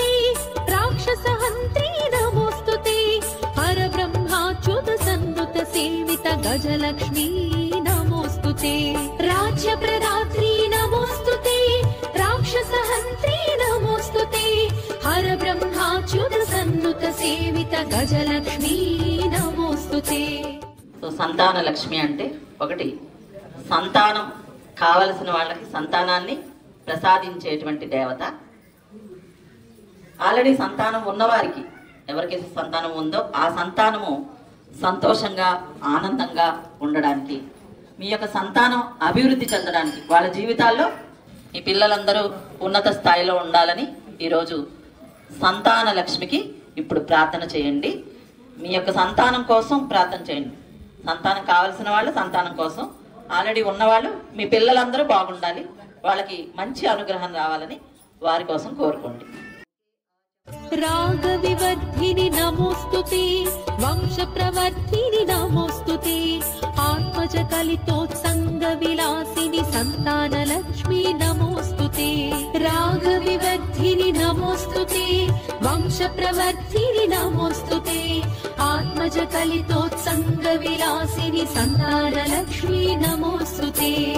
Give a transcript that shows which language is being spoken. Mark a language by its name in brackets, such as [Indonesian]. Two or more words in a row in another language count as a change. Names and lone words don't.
[Sanskrit] राक्षसहन्त्री नमोस्तुते, हरब्रह्माच्युत सन्नुत सेवित गजलक्ष्मी नमोस्तुते. राज्यप्रदात्री नमोस्तुते, राक्षसहन्त्री नमोस्तुते, हरब्रह्माच्युत सन्नुत सेवित गजलक्ष्मी नमोस्तुते. [Telugu] సో సంతాన లక్ష్మి అంటే ఒకటి, సంతానం కావలసిన వాళ్ళకి సంతానాన్ని ప్రసాదించేటువంటి దేవత. ఆల్రెడీ సంతానం ఉన్నవారికి, ఎవరికైతే సంతానం ఉందో ఆ సంతానము సంతోషంగా, ఆనందంగా ఉండడానికి, మీ యొక్క సంతానం అభివృద్ధి చెందడానికి, వాళ్ళ జీవితాల్లో ఈ పిల్లలందరూ ఉన్నత స్థాయిలో ఉండాలని ఈరోజు సంతాన లక్ష్మికి ఇప్పుడు ప్రార్థన చేయండి. మీ యొక్క సంతానం కోసం ప్రార్థన చేయండి. సంతానం కావలసిన వాళ్ళు సంతానం కోసం, ఆల్రెడీ ఉన్నవాళ్ళు మీ పిల్లలందరూ బాగుండాలి, వాళ్ళకి మంచి అనుగ్రహం రావాలని వారి కోసం కోరుకోండి. [Sanskrit] रागविवर्धिनि नमोस्तुते, वंशप्रवर्धिनि नमोस्तुते, आत्मजकलितोत्सङ्गविलासिनि सन्तानलक्ष्मी नमोस्तुते. रागविवर्धिनि नमोस्तुते, वंशप्रवर्धिनि नमोस्तुते, आत्मजकलितोत्सङ्गविलासिनि सन्तानलक्ष्मी नमोस्तुते.